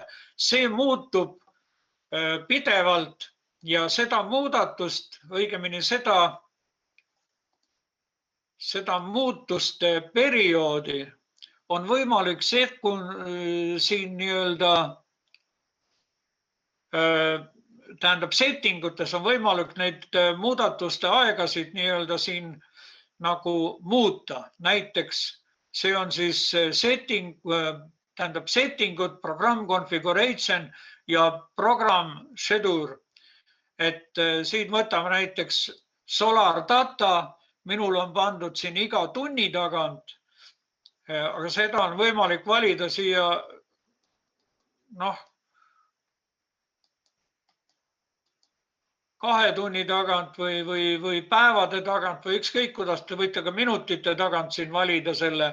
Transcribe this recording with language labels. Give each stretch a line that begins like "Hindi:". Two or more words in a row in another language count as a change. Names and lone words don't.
Estonian: See muutub pidevalt ja seda muudatust, õigemini seda muutuste perioodi on võimalik siin nii-öelda, tähendab settingutes on võimalik neid muudatuste aegasid nii-öelda siin nagu muuta. Näiteks see on siis setting, tähendab settingud,
English: program configuration ja program schedule.
Estonian: Et siin võtame näiteks Solar Data, minul on pandud siin iga tunni tagant, aga seda on võimalik valida siia, 2 tunni tagant või päevade tagant või ükskõik kuidas, te võite ka minutite tagant siin valida selle.